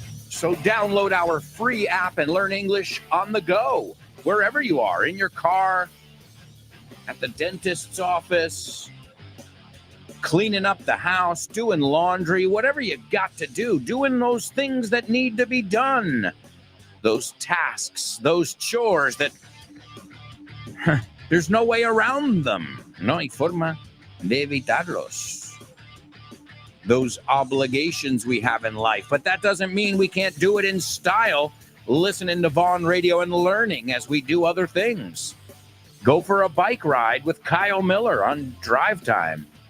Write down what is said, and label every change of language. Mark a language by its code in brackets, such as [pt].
[en] So download our free app and learn English on the go, wherever you are, in your car, at the dentist's office, cleaning up the house, doing laundry, whatever you got to do, doing those things that need to be done, those tasks, those chores that there's no way around them. [es] No hay forma de evitarlos. [en] Those obligations we have in life, but that doesn't mean we can't do it in style, listening to Vaughn Radio and learning as we do other things. Go for a bike ride with Kyle Miller on Drive Time.